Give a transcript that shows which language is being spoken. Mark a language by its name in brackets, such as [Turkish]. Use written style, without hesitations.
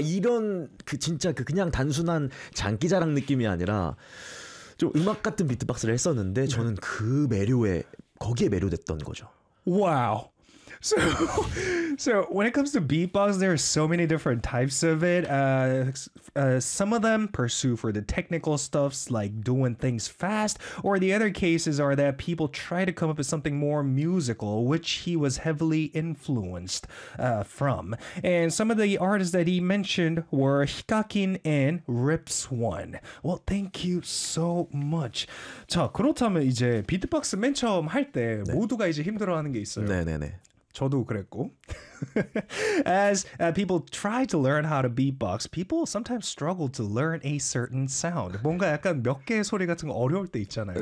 [Korean] 이런 그 진짜 그 그냥 단순한 장기자랑 느낌이 아니라 좀 음악 같은 비트박스를 했었는데 저는 그 매료에 거기에 매료됐던 거죠. 와우. [English] So when it comes to beatbox, there are so many different types of it. Some of them pursue for the technical stuffs like doing things fast, or the other cases are that people try to come up with something more musical, which he was heavily influenced from. And some of the artists that he mentioned were Hikakin and Ripswan. Well, thank you so much. [Korean] 자, 그렇다면 이제 비트박스 맨 처음 할 때 네. 모두가 이제 힘들어하는 게 있어요. 네. 저도 그랬고 [English] As people try to learn how to beatbox, people sometimes struggle to learn a certain sound. [Korean] 뭔가 약간 몇 개의 소리 같은 거 어려울 때 있잖아요.